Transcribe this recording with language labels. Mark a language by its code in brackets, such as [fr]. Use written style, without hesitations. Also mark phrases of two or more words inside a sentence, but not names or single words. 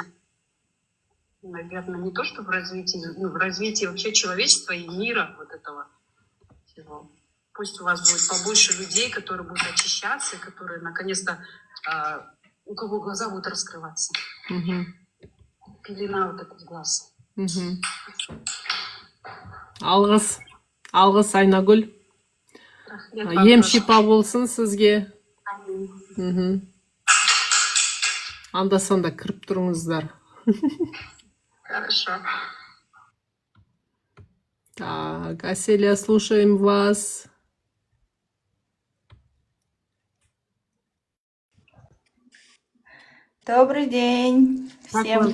[ru] Наверное, не то, что в развитии, в развитии вообще человечества и мира вот этого всего. Пусть у вас будет побольше людей, которые будут очищаться, и которые наконец-то, у кого глаза будут раскрываться. Пелена вот этот глаз. [kk] Алғыс Айнагүл. Ем шипа болсын сізге. Анда-санда кіріп тұрыңыздар. [ru] Хорошо. Так, Аселия, слушаем вас. Добрый день всем.